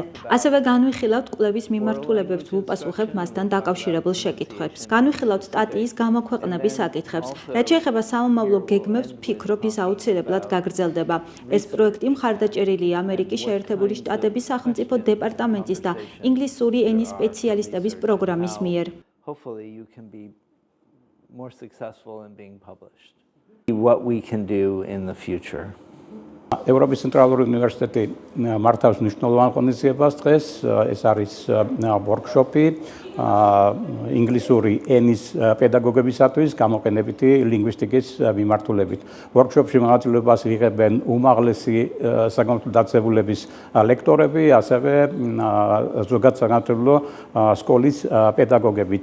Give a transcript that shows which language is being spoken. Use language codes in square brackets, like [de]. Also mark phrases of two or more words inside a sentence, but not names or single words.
[ka] ასევე განვიხილავთ კვლევის მიმართულებებს, ვუპასუხებთ მასთან დაკავშირებულ შეკითხვებს. განვიხილავთ სტატიის გამოქვეყნების საკითხებს. რაც შეეხება სამომავლო გეგმებს, ვფიქრობ, ის აუცილებლად გაგრძელდება. ეს პროექტი მხარდაჭერილია ამერიკის შეერთებული შტატების სახელმწიფო დეპარტამენტის და ინგლისური ენის სპეციალისტების პროგრამის მიერ. [en] What we can do in the future. [ka] ევროპის ცენტრალური უნივერსიტეტი მართავს მნიშვნელოვან ღონისძიებას დღეს. ეს არის ვორქშოპი ინგლისური ენის პედაგოგებისათვის გამოყენებითი ლინგვისტიკის მიმართულებით. ვორქშოპში მონაწილეობას იღებენ უმაღლესი საგანმანათლებლო დაწესებულების ლექტორები, ასევე ზოგად საგანმანათლებლო სკოლის პედაგოგებიც.